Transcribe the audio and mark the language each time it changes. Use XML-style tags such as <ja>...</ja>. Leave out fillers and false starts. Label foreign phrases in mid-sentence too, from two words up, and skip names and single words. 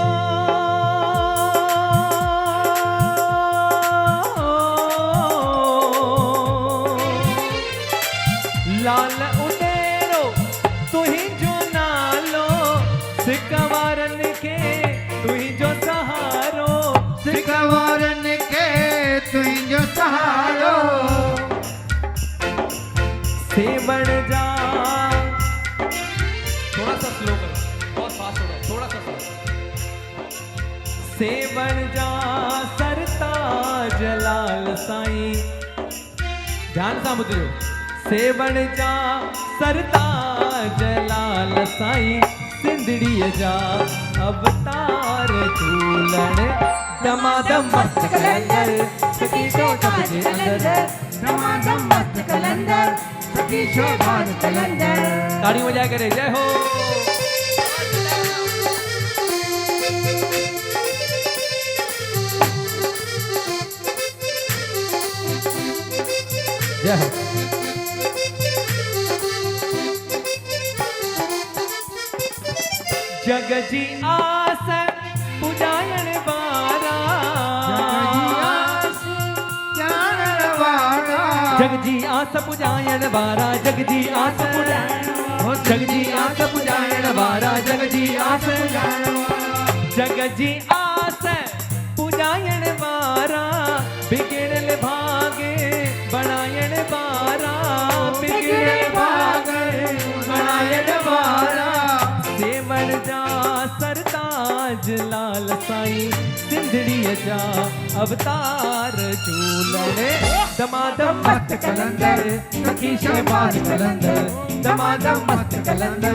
<sd>लाल उडेरो तुहिंजो नालो सिकवारन के तुहिंजो सहारो सिकवारन के तुहिंजो सहारो सेवण जा</sd> <hi>थोड़ा सा स्लो करो बहुत फास्ट हो रहा है थोड़ा सा</hi> <sd>सेवण जा सरताज लाल साईं ध्यान सां ॿुधिजो सेवण जा सरताज लाल साईं सिंदड़ीअ जा अवतार झूलण दमादम मस्त कलंदर सखी शोभा जे अंदर दमादम मस्त कलंदर सखी शोभा कलंदर ताड़ी बजा करे जय हो जय हो जग जी आस पुजायण वारा जग जी आस पुजायण वारा जग जी आस पुजायण जग जी आस पुजायण वारा जग जी आस जग जी आस पुजायण वारा बिगड़ल भागे बनायण वारा बिगड़ल भागे बनायण वारा सेवण जा सरताज लाल साईं सिंदड़ीअ जा अवतार झूलण दमादम मस्त कलंदर सखी शहबाज कलंदर दमादम मस्त कलंदर</sd>